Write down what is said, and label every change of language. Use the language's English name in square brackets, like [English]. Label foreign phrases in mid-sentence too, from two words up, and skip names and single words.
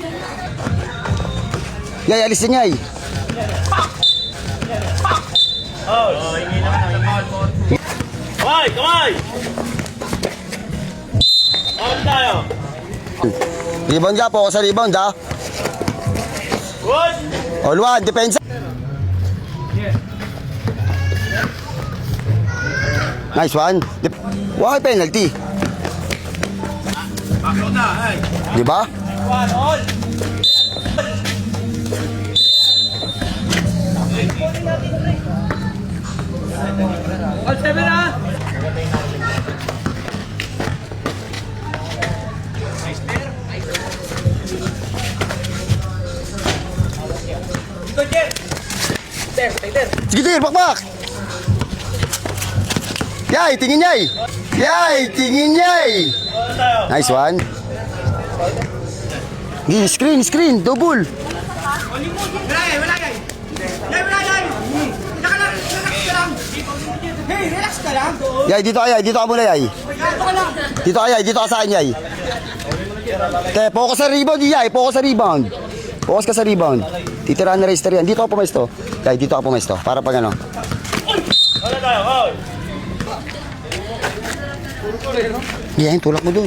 [Filipino] Yay, alis na yay. Kamay, kamay! On tayo. Rebound ka po, sa rebound ha. Good! [English] All one, depensa. Nice one. Why penalty? Di ba? One, all! All seven ha! [Filipino] Dito, Jer! Sige, Tir, bakbak! Yay, tingin yay! Yay, tingin yay! [English] Nice one. Screen, double. [Filipino] Yay, dito ka muna, yay. Dito ka sa akin, yay. Okay, focus sa rebound, yay. Focus ka sa rebound. Titirahan na register yan. Dito ka pumesto. Yay, dito ka pumesto. Para pag ano. Wala tayo, all! Yan, tulak mo dun.